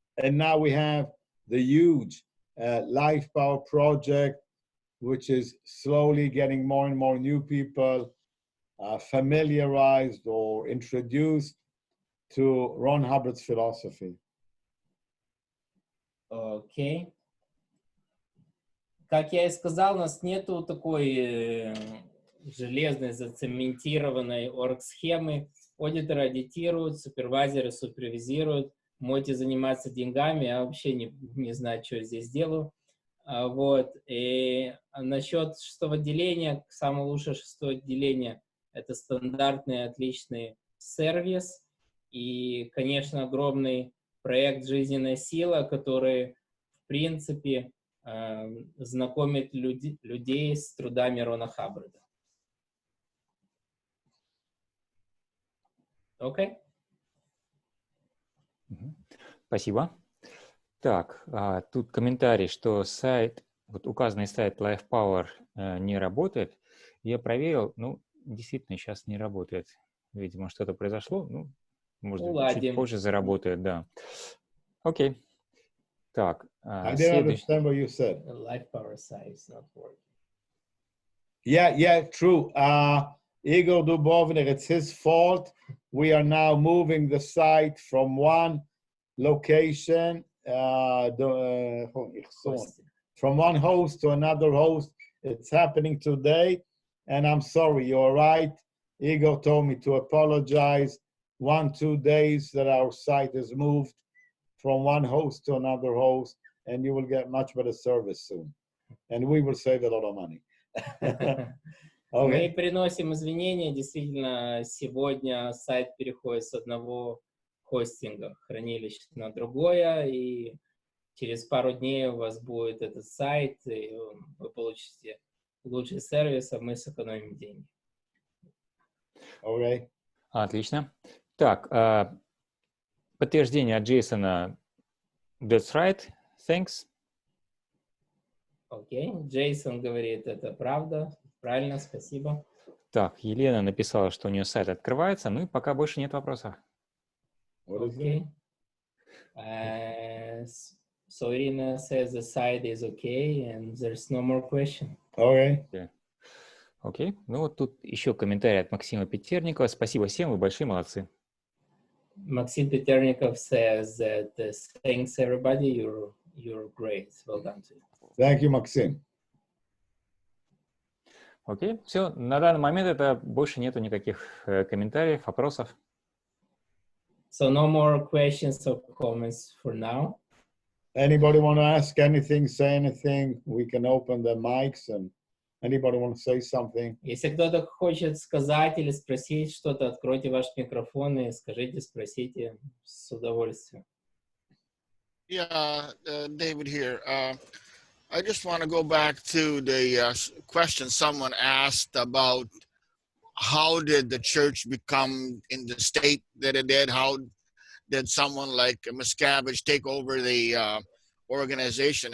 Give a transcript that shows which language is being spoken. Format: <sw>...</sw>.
<en>And now we have the huge Life Power project, which is slowly getting more and more new people familiarized or introduced to Ron Hubbard's philosophy.</en> <ru>Окей. Как я и сказал, у нас нету такой железной, зацементированной орг-схемы. Аудиторы аудитируют, супервайзеры супервизируют. Можете заниматься деньгами, я вообще не знаю, что я здесь делаю. Вот. И насчет 6-го отделения, самое лучшее 6-е отделение — это стандартный, отличный сервис. И, конечно, огромный проект «Жизненная сила», который, в принципе, знакомит людей с трудами Рона Хаббарда. Окей? Спасибо. Так, тут комментарий, что сайт, вот указанный сайт Life Power не работает. Я проверил, ну, действительно, сейчас не работает. Видимо, что-то произошло. Ну, может быть, чуть позже заработает, да. Окей. Так,</ru> <en>I didn't understand what you said. The Life Power site is not working. Yeah, true. Igor Dubovnik, it's his fault. We are now moving the site from one location, from one host to another host. It's happening today, and I'm sorry, you're right. Igor told me to apologize. 1-2 days that our site is moved from one host to another host, and you will get much better service soon. And we will save a lot of money.</en> <ru>Мы приносим извинения. Действительно, сегодня сайт переходит с одного хостинга, хранилища, на другое, и через пару дней у вас будет этот сайт, и вы получите лучший сервис, а мы сэкономим деньги.</ru> <en>Okay.</en> <ru>Отлично. Так, подтверждение от Джейсона.</ru> <en>That's right. Thanks.</en> <ru>Окей. Джейсон говорит, это правда. Правильно, спасибо. Так, Елена написала, что у нее сайт открывается, ну и пока больше нет вопросов. Окей.</ru> <en>So Irina says the site is okay and there's no more question. Okay.</en> <ru>Окей. Ну вот тут еще комментарий от Максима Петерникова. Спасибо всем, вы большие молодцы.</ru> <en>Максим Петерников says that thanks everybody, you're great. Well done to you. Thank you, Maxim.</en> <ru>Окей, все. На данный момент это больше нету никаких комментариев, вопросов.</ru> <en>So no more questions or comments for now. Anybody want to ask anything, say anything? We can open the mics and anybody want to say something?</en> <ru>Если кто-то хочет сказать или спросить что-то, откройте ваш микрофон и скажите, спросите с удовольствием.</ru> <en>Yeah, David here. I just want to go back to the question someone asked about how did the church become in the state that it did? How did someone like Miscavige take over the organization?</en>